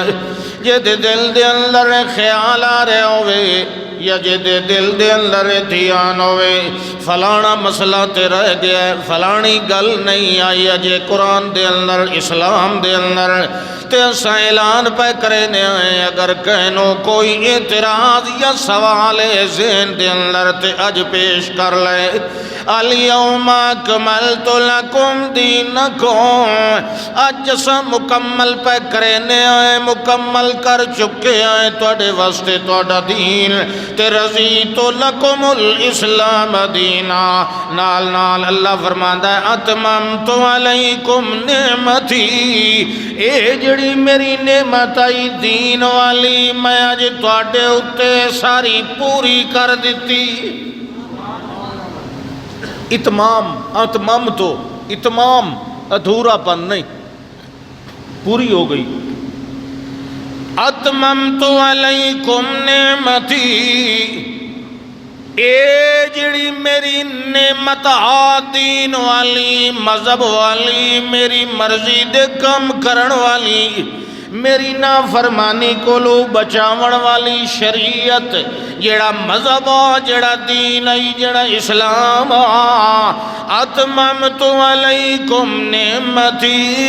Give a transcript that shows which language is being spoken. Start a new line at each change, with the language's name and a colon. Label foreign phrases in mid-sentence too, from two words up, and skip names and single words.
Punjabi: جے دے دل دے اندر خیال آ رہے ہوئے یا جے دے دل دے اندر دھیان ہوئے فلانا مسئلہ تے رہ گیا ہے، فلانی گل نہیں آئی، اجے قرآن دے اندر، اسلام دے اندر تے اساں اعلان پہ کرنے ہیں اگر کہنو کوئی اعتراض یا سوال ذہن دے اندر تے اج پیش کر لے
Arabic: الیوم اکملت لکم
Punjabi: دینکم اج اساں مکمل پہ کرنے ہیں مکمل کر چکے ہیں تواڈے واسطے تواڈا دین تے
Arabic: رضیت لکم الاسلام دینا
Punjabi: نال نال اللہ فرماندا ہے
Arabic: اتممت علیکم نعمتی
Punjabi: اے جڑی میری نعمت آئی دین والی میں اج تواڈے اُتے ساری پوری کر دتی اتمام اتمام تو اتمام ادھورا پن نہیں پوری ہو گئی
Arabic: اتممت علیکم نعمتی
Punjabi: اے جڑی میری نعمت دین والی مذہب والی میری مرضی دے کم کرن والی میری نافرمانی کولو بچاون والی شریعت جڑا مذہب جڑا دین ہے جڑا اسلام
Arabic: اتممت علیکم نعمتی